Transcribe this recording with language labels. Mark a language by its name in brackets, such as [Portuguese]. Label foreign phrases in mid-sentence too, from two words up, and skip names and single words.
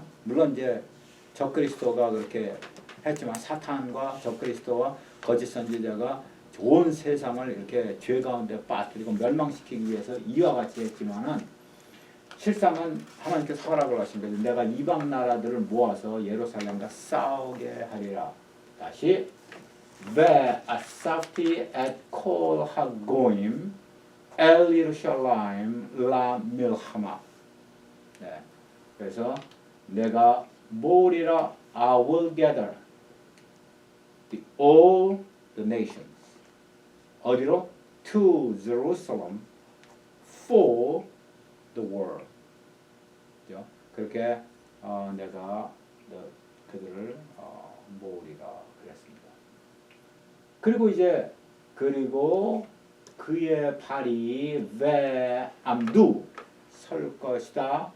[Korean] 물론 이제 적그리스도가 그렇게 했지만 사탄과 적그리스도와 거짓 선지자가 온 세상을 이렇게 죄 가운데 빠뜨리고 멸망시키기 위해서 이와 같이 했지만은 실상은 하나님께서 허락을 하신 거죠. 내가 이방 나라들을 모아서 예루살렘과 싸우게 하리라. [Hebrew] 다시 ואספתי את כל הגויים אל ירושלים למלחמה. [Korean] 네. 그래서 내가 모으리라 [English] I will gather all the nations. [Korean] 어디로? [English] To Jerusalem for the world. [Korean] 그렇게 내가 그들을 모으리라 그랬습니다. 그리고 이제 그의 발이 왜 암두 설 것이다.